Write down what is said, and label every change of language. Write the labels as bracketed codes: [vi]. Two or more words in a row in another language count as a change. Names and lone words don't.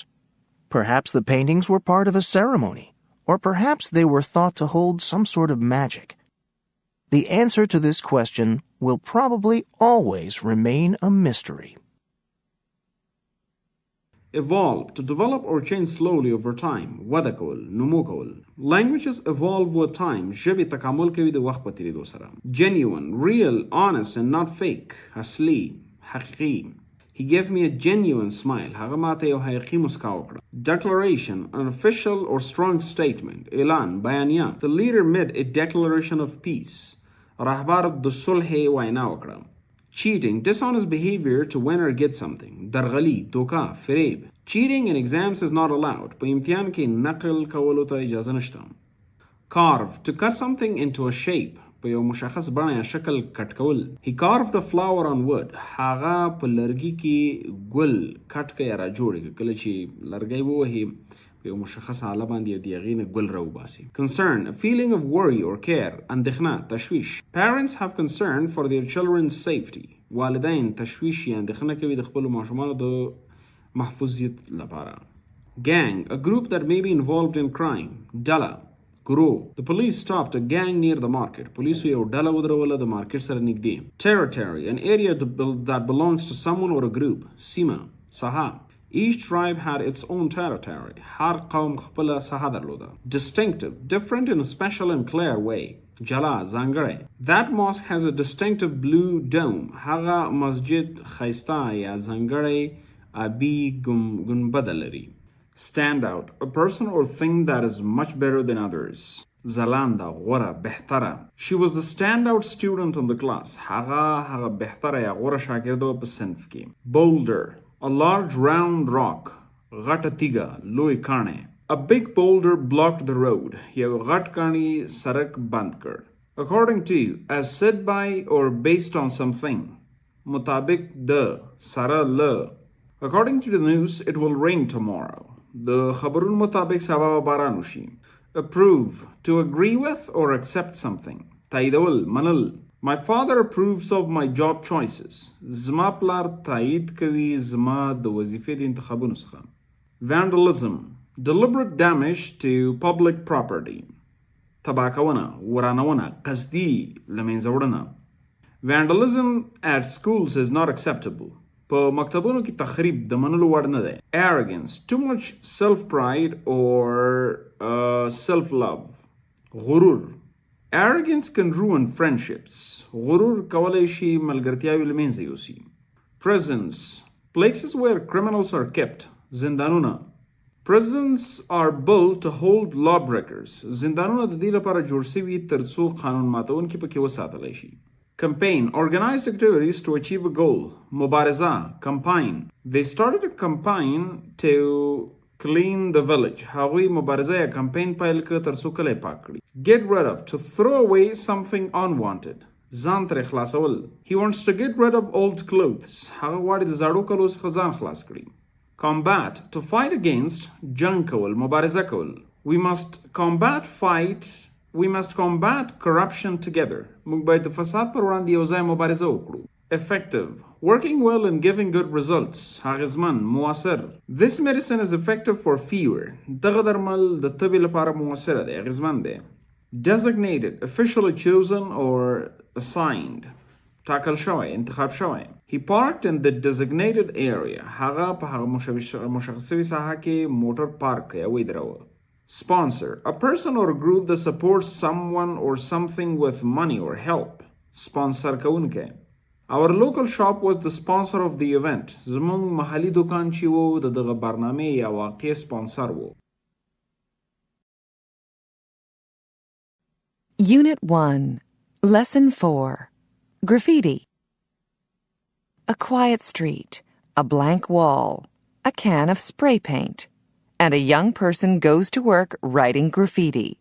[en] Perhaps the paintings were part of a ceremony, or perhaps they were thought to hold some sort of magic. The answer to this question will probably always remain a mystery. Evolve, to develop or change slowly over time. [ps] وده کول، نمو کول. [en] Languages evolve with time. [ps] ژبې تکامل کوي د وخت په تیریدو سره. [en] Genuine, real, honest and not fake. [ps] اصلي، حقیقي. [en] He gave me a genuine smile. [ps] هغه ماته یو حقیقي مسکا وکړه. [en] Declaration, an official or strong statement. [ps] اعلان، بیانیه. [en] The leader made a declaration of peace. [ps] رهبر د صلح وینا وکړه. [en] Cheating, dishonest behavior to win or get something. [ps] درغلي، دوکا، فریب. [en] Cheating in exams is not allowed. [ps] په امتحان کې نقل کولو ته اجازه نشته. [en] Carve, to cut something into a shape. [ps] په یو مشخص بڼه یا شکل کټ کول. He carved a flower on wood. هغه په لرګي کې ګل کټ کړ یا را جوړ کړ. کله چې لرګی ووهي په یو مشخص حاله باندې د هغې نه ګل راوباسي. [en] Concern, a feeling of worry or care. [ps] اندېښنه، تشویش. [en] Parents have concern for their children's safety. [ps] والدین تشویش یا اندېښنه کوي د خپلو ماشومانو د محفوظیت لپاره. [en] Gang, a group that may be involved in crime. [ps] ډله، گروه. [en] The police stopped a gang near the market. [ps] پولیسو یو ډله ودروله د مارکیټ سره نږدې. [en] Territory, an area that belongs to someone or a group. [ps] سیمه، ساحه. [en] Each tribe had its own territory. [ps] هر قوم خپله ساحه درلوده. [en] Distinctive, different in a special and clear way. [ps] جلا، ځانګړی. [en] That mosque has a distinctive blue dome. [ps] هغه مسجد ښایسته یا ځانګړی آبي ګنبده لري. [en] Stand out, a person or thing that is much better than others. [ps] ځلانده، غوره، بهتره. [en] She was the standout student in the class. [ps] هغه بهتره یا غوره شاګرده وه په صنف کې. [en] Boulder, a large round rock. [ps] غټه تیږه، لوی کاڼی. [en] A big boulder blocked the road. [ps] یو غټ کاڼي سړک بند کړ. [en] According to, as said by or based on something. [ps] مطابق د، سره له. [en] According to the news, it will rain tomorrow. [ps] د خبرونو مطابق سبا باران وشي. [en] Approve, to agree with or accept something. [ps] تاییدول، منل. [en] My father approves of my job choices. [ps] زما پلار تایید کوي زما د وظیفې د انتخابونو څخه. [en] Vandalism, deliberate damage to public property. [ps] تباه کونه، ورانونه، قصدي له منځه وړنه. [en] Vandalism at schools is not acceptable. [ps] په مکتبونو کې تخریب د منلو وړ نه دی. [en] Arrogance, too much self-pride or self-love. [ps] غرور. [en] Arrogance can ruin friendships. [ps] غرور کولی شي ملګرتیاوې له منځه یوسي. [en] Prisons, places where criminals are kept. [ps] زندانونه. [en] Prisons are built to hold lawbreakers. [ps] زندانونه د دې لپاره جوړ شوي تر څو قانون ماتونکي پکې وساتلی شي. [en] Campaign, organized activities to achieve a goal. [ps] مبارزه، campaign. [en] They started a campaign to clean the village. [ps] هغوی مبارزه یا campaign پیل کړ تر څو کلی پاک کړي. [en] Get rid of, to throw away something unwanted. [ps] ځان ترې خلاصول. [en] He wants to get rid of old clothes. [ps] هغه غواړي د زاړو کلو څخه ځان خلاص کړي. [en] Combat, to fight against. [ps] جنگ کول، مبارزه کول. [en] We must combat, fight We must combat corruption together. [ps] موږ باید د فساد پر وړاندې یو ځای مبارزه وکړو. [en] Effective. Working well and giving good results. [ps] اغیزمن، مؤثر. [en] This medicine is effective for fever. [ps] دغه درمل د تبې لپاره مؤثره دی، اغیزمن دی. [en] Designated. Officially chosen or assigned. [ps] ټاکل شوی، انتخاب شوی. [en] He parked in the designated area. [ps] هغه په هغه مشخصوي ساحه کې موټر پارک کړی او ودروه. [en] Sponsor. A person or group that supports someone or something with money or help. [ps] Sponsor کوونکی. [en] Our local shop was the sponsor of the event. [ps] زموږ محلي دکان چې وو د دغه برنامې یا واقع سپانسر وو. [en] Unit 1. Lesson 4. Graffiti. A quiet street, a blank wall, a can of spray paint, and a young person goes to work writing graffiti.